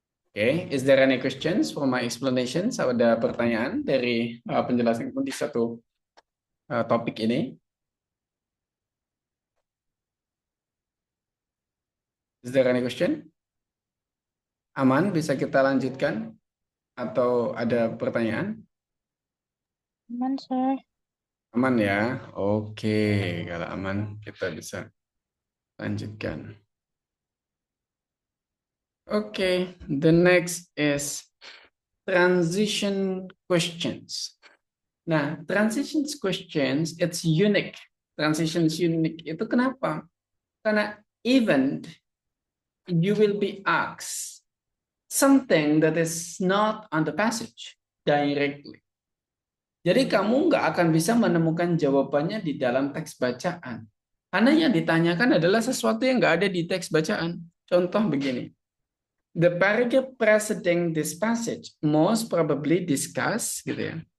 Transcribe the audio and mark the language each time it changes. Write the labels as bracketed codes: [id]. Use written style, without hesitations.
[en] Oke, is there any questions for my explanations? [id] Ada pertanyaan dari penjelasan di satu topik ini? [en] Is there any question? [id] Aman, bisa kita lanjutkan? Atau ada pertanyaan? Aman, Sir. Aman ya? Oke, kalau aman kita bisa lanjutkan. [en] Oke, the next is transition questions. Nah, transition questions, it's unique. Transition unique [id] itu kenapa? [en] Karena even you will be asked something that is not on the passage directly. [id] Jadi kamu nggak akan bisa menemukan jawabannya di dalam teks bacaan. Karena yang ditanyakan adalah sesuatu yang nggak ada di teks bacaan. Contoh begini. [en] The paragraph preceding this passage most probably discuss, gitu ya.